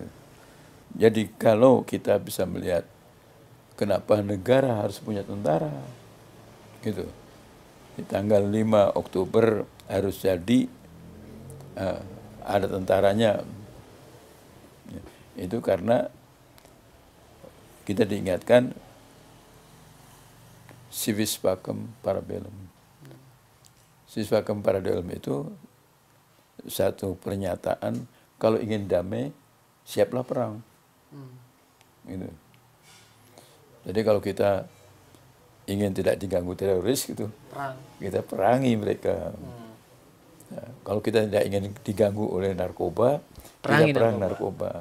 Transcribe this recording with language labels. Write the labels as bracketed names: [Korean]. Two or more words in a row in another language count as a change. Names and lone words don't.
[Indonesian] Jadi kalau kita bisa melihat kenapa negara harus punya tentara gitu, di tanggal 5 Oktober harus jadi ada tentaranya. Itu karena kita diingatkan [Latin] civis pacem para bellum. Civis pacem para bellum [Indonesian] itu satu pernyataan kalau ingin damai siaplah perang. Gitu. Jadi kalau kita ingin tidak diganggu teroris gitu, kita perangi mereka. Nah, kalau kita tidak ingin diganggu oleh narkoba, kita perang narkoba.